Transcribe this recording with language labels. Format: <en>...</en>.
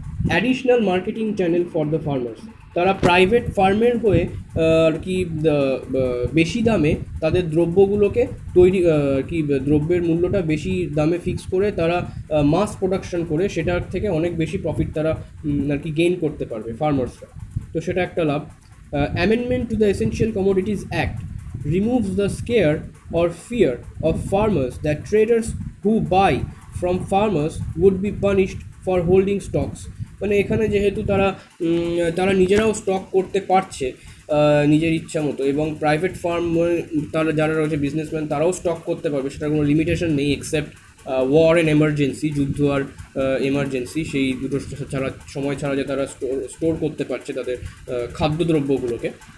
<en>additional marketing channel for the farmers,</en> <bn>তারা private ফার্মের হয়ে আর কি বেশি দামে তাদের দ্রব্যগুলোকে দ্রব্যের মূল্যটা বেশি দামে ফিক্স করে তারা মাস প্রোডাকশন করে সেটার থেকে অনেক বেশি প্রফিট তারা আর কি গেইন করতে পারবে ফার্মার্সরা, তো সেটা একটা লাভ।</bn> <en>Amendment to the essential commodities act removes the scare or fear of farmers that traders who buy from farmers would be punished for holding stocks।</en> <bn>মানে এখানে যেহেতু তারা নিজেরাও স্টক করতে পারছে নিজের ইচ্ছা মতো, এবং প্রাইভেট ফার্ম তারা যারা রয়েছে বিজনেসম্যান তারাও স্টক করতে পারবে, সেটার কোনো লিমিটেশন নেই</bn> <en>except war and emergency,</en> <bn>যুদ্ধ আর এমার্জেন্সি, সেই দুটো সময় ছাড়া যে তারা স্টোর করতে পারছে তাদের খাদ্যদ্রব্যগুলোকে।</bn>